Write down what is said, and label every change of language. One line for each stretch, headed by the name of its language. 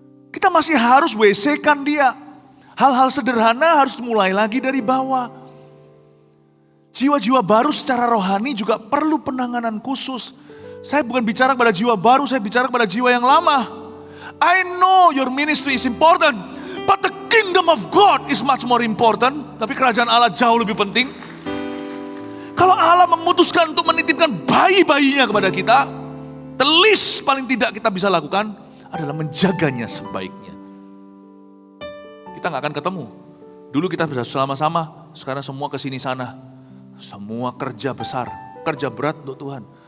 Indonesian: Kita masih harus WC-kan dia. Hal-hal sederhana harus mulai lagi dari bawah. Jiwa-jiwa baru secara rohani juga perlu penanganan khusus. Saya bukan bicara kepada jiwa baru, saya bicara kepada jiwa yang lama.
English: I know your ministry is important, but the kingdom of God is much more important.
Indonesian: Tapi kerajaan Allah jauh lebih penting. Kalau Allah memutuskan untuk menitipkan bayi-bayinya kepada kita,
English: the least
Indonesian: paling tidak kita bisa lakukan adalah menjaganya sebaiknya. Kita gak akan ketemu. Dulu kita bisa sama-sama, sekarang semua kesini sana. Semua kerja besar, kerja berat untuk Tuhan.